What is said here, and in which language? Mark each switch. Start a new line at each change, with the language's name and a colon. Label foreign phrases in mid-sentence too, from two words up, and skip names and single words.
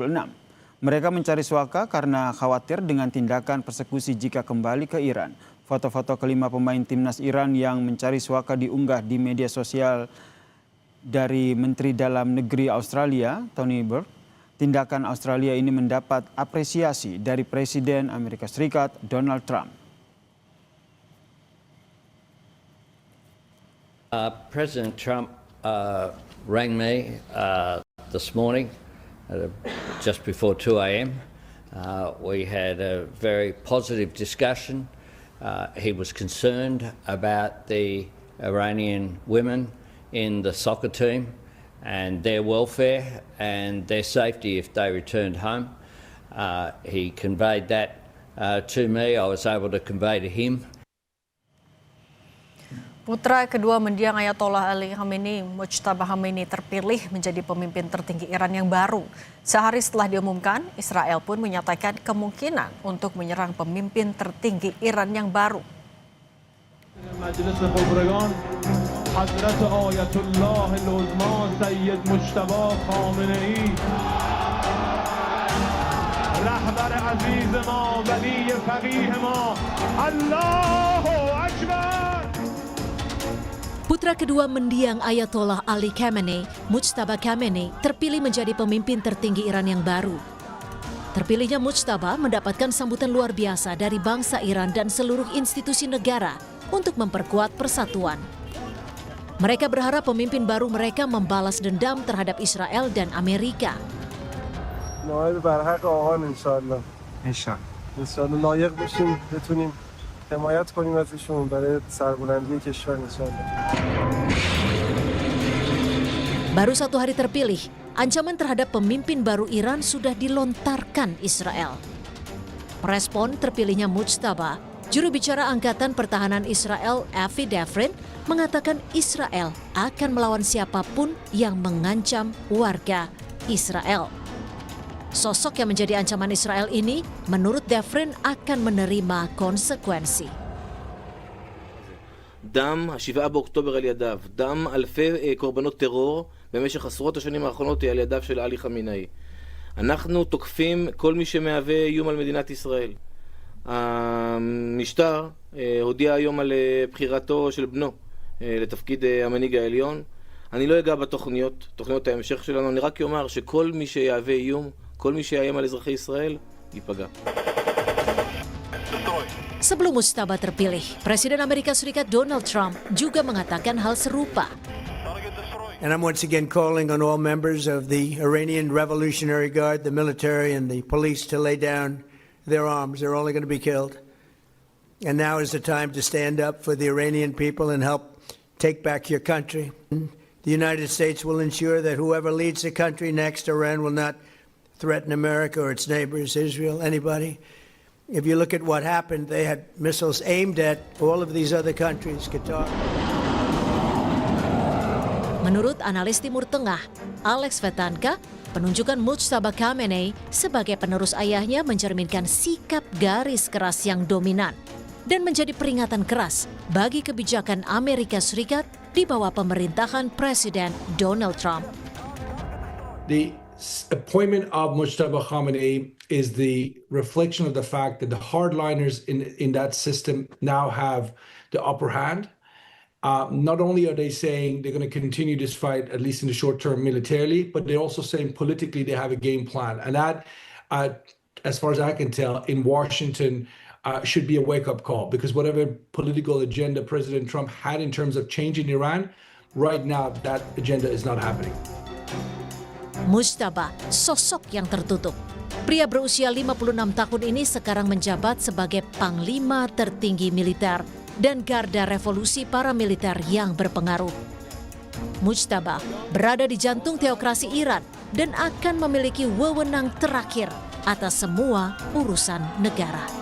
Indonesian: Mereka mencari suaka karena khawatir dengan tindakan persekusi jika kembali ke Iran. Foto-foto kelima pemain timnas Iran yang mencari suaka diunggah di media sosial dari Menteri Dalam Negeri Australia, Tony Burke. Tindakan Australia ini mendapat apresiasi dari Presiden Amerika Serikat, Donald Trump.
English: President Trump rang me this morning just before 2 a.m. We had a very positive discussion. He was concerned about the Iranian women in the soccer team and their welfare and their safety if they returned home. He conveyed that to me. I was able to convey to him.
Indonesian: Putra kedua mendiang Ayatollah Ali Khamenei, Mujtaba Khamenei, terpilih menjadi pemimpin tertinggi Iran yang baru. Sehari setelah diumumkan, Israel pun menyatakan kemungkinan untuk menyerang pemimpin tertinggi Iran yang baru.
Persian: رهبر عزیز ما ولی فقیه ما الله اکبر.
Indonesian: Putra kedua mendiang Ayatollah Ali Khamenei, Mujtaba Khamenei, terpilih menjadi pemimpin tertinggi Iran yang baru. Terpilihnya Mujtaba mendapatkan sambutan luar biasa dari bangsa Iran dan seluruh institusi negara untuk memperkuat persatuan. Mereka berharap pemimpin baru mereka membalas dendam terhadap Israel dan Amerika.
Persian: نایب برحق آقان انشالله انشالله لایق بشیم بتونیم حمایت کنیم ازشون برای سربلندی کشور انشالله.
Indonesian: Baru 1 hari terpilih, ancaman terhadap pemimpin baru Iran sudah dilontarkan Israel. Merespon terpilihnya Mujtaba, juru bicara Angkatan Pertahanan Israel Avi Devrin mengatakan Israel akan melawan siapapun yang mengancam warga Israel. Sosok yang menjadi ancaman Israel ini, menurut Devrin akan menerima konsekuensi.
Hebrew: דם ה-7 באוקטובר על ידיו, דם אלפי קורבנות טרור במשך עשרות השנים האחרונות על ידיו של עלי חמינאי. אנחנו תוקפים כל מי שמהווה איום על מדינת ישראל. המשטר הודיע היום על בחירתו של בנו לתפקיד המנהיג העליון. אני לא אגע תוכניות ההמשך שלנו, אני רק אומר שכל מי שיהווה איום, כל מי שיאיים על אזרחי ישראל, ייפגע.
Indonesian: Sebelum Mujtaba terpilih, Presiden Amerika Serikat Donald Trump juga mengatakan hal serupa.
English: And I'm once again calling on all members of the Iranian Revolutionary Guard, the military and the police to lay down their arms. They're only going to be killed. And now is the time to stand up for the Iranian people and help take back your country. The United States will ensure that whoever leads the country next, Iran will not threaten America or its neighbors, Israel, anybody. If you look at what happened, they had missiles aimed at all of these other countries, Qatar.
Indonesian: Menurut analis Timur Tengah, Alex Vetanka, penunjukan Mujtaba Khamenei sebagai penerus ayahnya mencerminkan sikap garis keras yang dominan dan menjadi peringatan keras bagi kebijakan Amerika Serikat di bawah pemerintahan Presiden Donald Trump.
English: The appointment of Mujtaba Khamenei is the reflection of the fact that the hardliners in that system now have the upper hand. Not only are they saying they're going to continue this fight, at least in the short term militarily, but they're also saying politically they have a game plan. And that, as far as I can tell, in Washington should be a wake-up call, because whatever political agenda President Trump had in terms of changing Iran, right now that agenda is not happening.
Indonesian: Mujtaba, sosok yang tertutup. Pria berusia 56 tahun ini sekarang menjabat sebagai panglima tertinggi militer dan garda revolusi paramiliter yang berpengaruh. Mujtaba berada di jantung teokrasi Iran dan akan memiliki wewenang terakhir atas semua urusan negara.